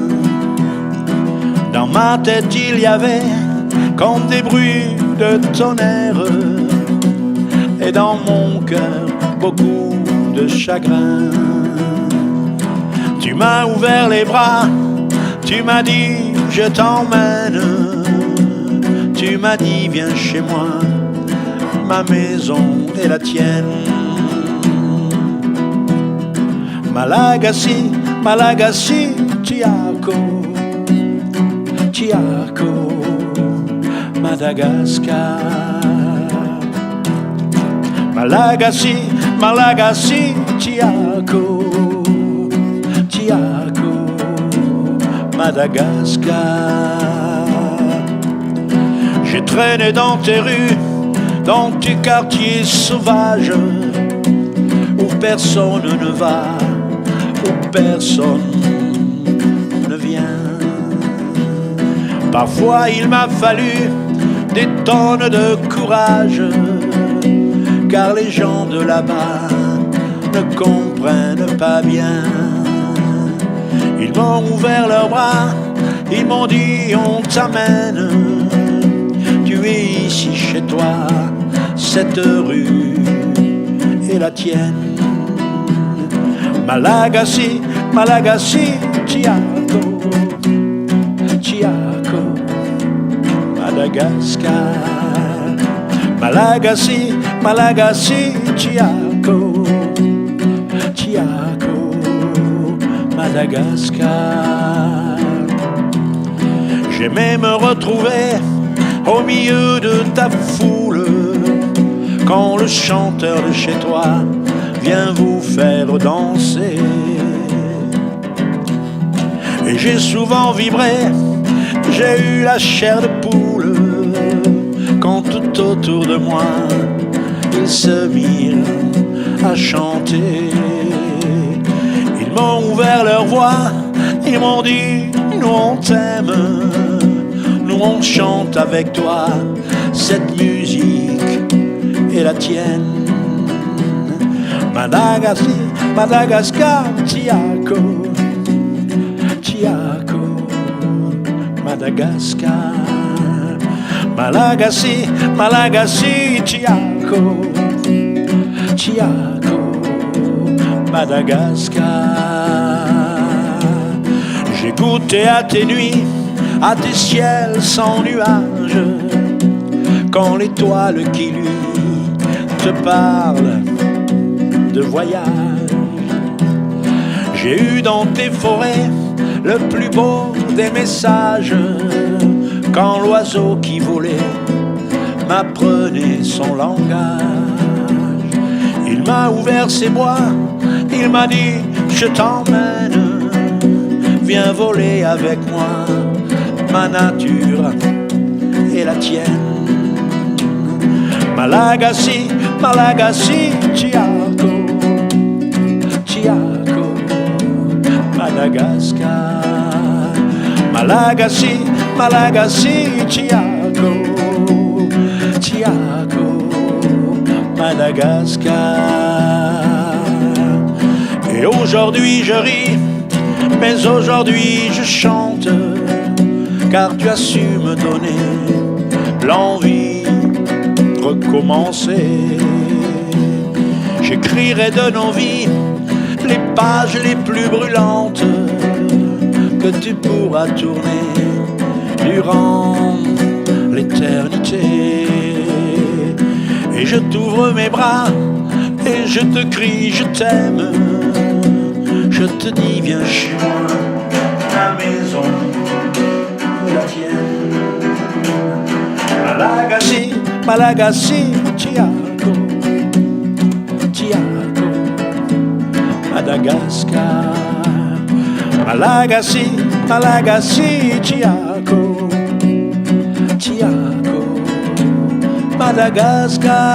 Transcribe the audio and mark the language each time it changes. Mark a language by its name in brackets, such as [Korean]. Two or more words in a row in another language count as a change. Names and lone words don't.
[French] Dans ma tête il y avait comme des bruits de tonnerre, et dans mon cœur beaucoup de chagrin. Tu m'as ouvert les bras, tu m'as dit je t'emmène. Tu m'as dit viens chez moi, ma maison est la tienne. [Malagasy] Malagasy, Malagasy, Tiako, Tiako, Madagascar. Malagasy, Malagasy, Tiako, Tiako, Madagascar. [French] J'ai traîné dans tes rues, dans tes quartiers sauvages, où personne ne va, où personne ne vient. Parfois il m'a fallu des tonnes de courage, car les gens de là-bas ne comprennent pas bien. Ils m'ont ouvert leurs bras, ils m'ont dit on t'amène. Tu es ici chez toi, cette rue est la tienne. [Malagasy] Malagasy, Malagasy, Tiako, Tiako, Madagascar. Malagasy, Malagasy, Tiako, Tiako, Madagascar. [French] J'aimais me retrouver au milieu de ta foule quand le chanteur de chez toi vient vous faire danser. Et j'ai souvent vibré, j'ai eu la chair de poule quand tout autour de moi ils se mirent à chanter. Ils m'ont ouvert leur voix, ils m'ont dit nous on t'aime, nous on chante avec toi, cette musique est la tienne. [Malagasy] Madagascar, Madagascar, Tiako, Tiako, Madagascar. Malagasy, Malagasy, Tiako, Tiako, Madagascar. [French] J'ai goûté à tes nuits, à tes ciels sans nuages, quand l'étoile qui lui te parle de voyage. J'ai eu dans tes forêts le plus beau des messages, quand l'oiseau qui volait m'apprenait son langage. Il m'a ouvert ses bois, il m'a dit je t'emmène, viens voler avec moi, ma nature est la tienne. [Malagasy] Malagasy, Malagasy, Tiako, Tiako, Madagascar. Malagasy, Malagasy, Tiako, Tiako, Madagascar. [French] Et aujourd'hui je ris, mais aujourd'hui je chante, car tu as su me donner l'envie de recommencer. J'écrirai de nos vies les pages les plus brûlantes que tu pourras tourner durant l'éternité. Et je t'ouvre mes bras et je te crie je t'aime. Je te dis viens chez moi, la maison est la tienne. [Malagasy] Malagasy, Malagasy, Tiako, Tiako, Madagascar. Malagasy, Malagasy, Tiako, Tiako, Madagascar.